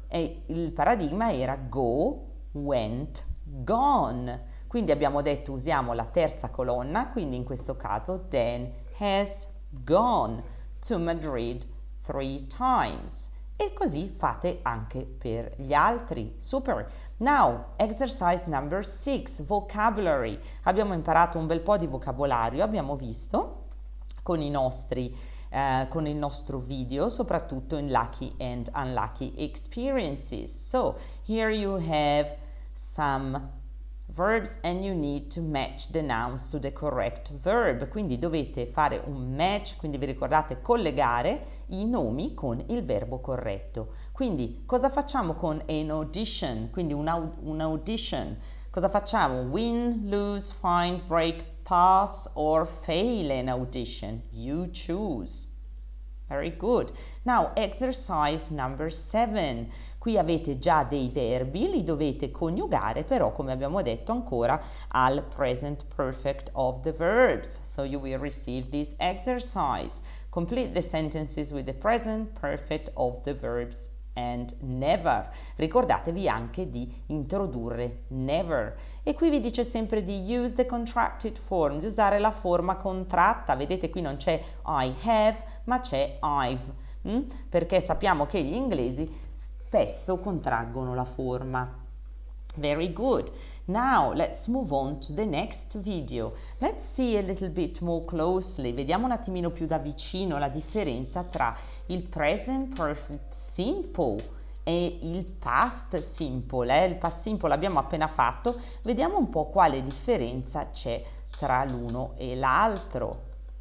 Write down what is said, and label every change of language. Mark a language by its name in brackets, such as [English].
[Italian] E il paradigma era [English] go, went, gone. [Italian] Quindi abbiamo detto usiamo la terza colonna, quindi in questo caso [English] then has gone to Madrid 3 times. [Italian] E così fate anche per gli altri. Super. [English] Now, exercise number 6, vocabulary. [Italian] Abbiamo imparato un bel po' di vocabolario, abbiamo visto con il nostro video, soprattutto [English] in lucky and unlucky experiences. So here you have some verbs and you need to match the nouns to the correct verb. [Italian] Quindi dovete fare un match, quindi vi ricordate collegare i nomi con il verbo corretto. Quindi cosa facciamo con [English] an audition? [Italian] Quindi un audition. Cosa facciamo? [English] Win, lose, find, break, pass or fail an audition. You choose. Very good. Now exercise number 7. [Italian] Qui avete già dei verbi, li dovete coniugare però come abbiamo detto ancora al present perfect [English] of the verbs. So you will receive this exercise. Complete the sentences with the present perfect of the verbs and never. [Italian] Ricordatevi anche di introdurre never. E qui vi dice sempre di [English] use the contracted form, [Italian] di usare la forma contratta. Vedete qui non c'è [English] I have, [Italian] ma c'è [English] I've, [Italian] perché sappiamo che gli inglesi spesso contraggono la forma. [English] Very good. Now let's move on to the next video. Let's see a little bit more closely. [Italian] Vediamo un attimino più da vicino la differenza tra il present perfect simple e il past simple. Il past simple l'abbiamo appena fatto. Vediamo un po' quale differenza c'è tra l'uno e l'altro.